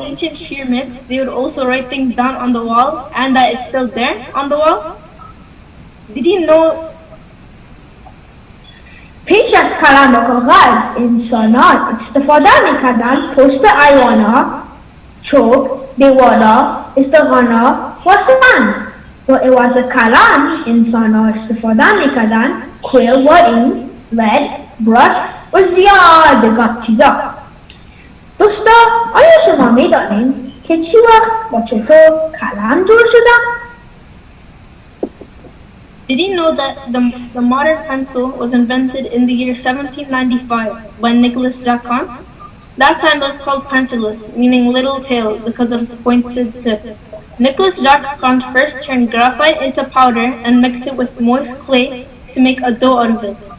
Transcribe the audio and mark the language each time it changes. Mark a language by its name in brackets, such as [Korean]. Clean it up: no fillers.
[English] ancient pyramids, they would also write things down on the wall, and that it's still there on the wall. Did you know? [Persian] پیش از قلم و کاغذ انسانان استفاده میکردن پشت ایوانا، چوب، دیوالا، استخوانا و سنگ. و عوض قلم انسانان استفاده میکردن کویل و اینک، لد، براش و زیادگان چیزا. دوستا، آیا شما میدانین که چی وقت و چطور قلم جور شده؟ [English] Did you know that the modern pencil was invented in the year 1795 by Nicholas Jacquant? That time was called pencillus, meaning little tail because of its pointed tip. Nicholas Jacquant first turned graphite into powder and mixed it with moist clay to make a dough out of it.